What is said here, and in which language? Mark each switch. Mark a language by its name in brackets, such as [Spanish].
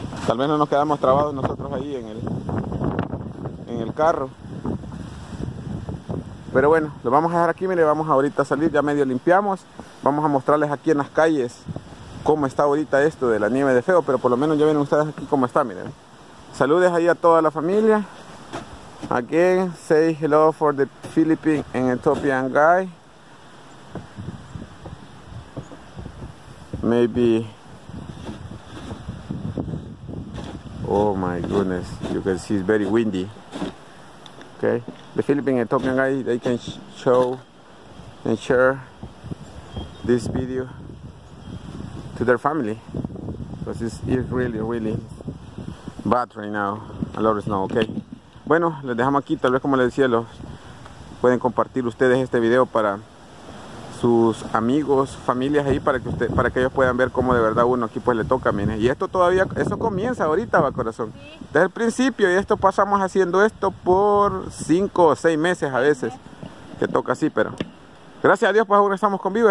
[Spanish] Tal vez no nos quedamos trabados nosotros ahí en el carro. Pero bueno, lo vamos a dejar aquí, mire, vamos ahorita a salir, ya medio limpiamos. Vamos a mostrarles aquí en las calles cómo está ahorita esto de la nieve de feo, pero por lo menos ya ven ustedes aquí cómo está, miren. Saludes ahí a toda la familia. [English] Again, say hello for the Philippine and Ethiopian guy. Maybe. Oh my goodness, you can see it's very windy. Okay. The Philippine Ethiopian guy, they can show and share this video to their family because it's really bad right now. A lot of snow, okay. [Spanish] Bueno, les dejamos aquí, tal vez como les decía, los pueden compartir ustedes este video para sus amigos, familias ahí, para que ellos puedan ver cómo de verdad uno aquí pues le toca, miren. Y esto todavía, eso comienza ahorita, va, corazón. Desde el principio, y esto pasamos haciendo esto por 5 o 6 meses a veces, que toca así, pero gracias a Dios pues ahora estamos con vivo.